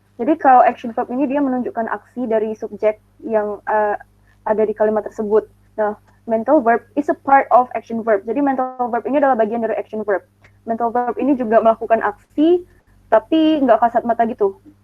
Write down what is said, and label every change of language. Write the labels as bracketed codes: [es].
[id] Jadi kalau action verb ini dia menunjukkan aksi dari subjek yang ada di kalimat tersebut. [en] Nah, mental verb is a part of action verb. [id] Jadi mental verb ini adalah bagian dari action verb. Mental verb ini juga melakukan aksi, tapi nggak kasat mata gitu.